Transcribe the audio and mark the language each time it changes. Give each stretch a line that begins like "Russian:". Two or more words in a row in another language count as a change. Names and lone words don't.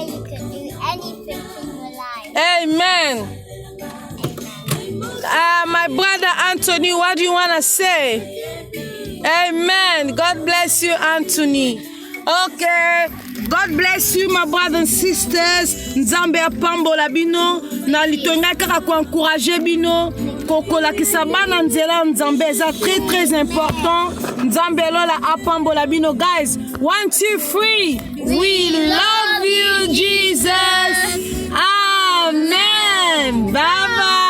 English: You can do anything in your life. Amen. My brother Anthony, what do you want to say? Amen. God bless you, Anthony. Okay. God bless you, my brothers and sisters.
Lingala: Nzambe apambola bino na litonga kaka ko encourager bino kokola kisabana nzela Nzambe eza
French: très très important.
Lingala: Nzambe lola apambola bino.
English: Guys, 1 2 3. We love you, Jesus. Amen. Bye.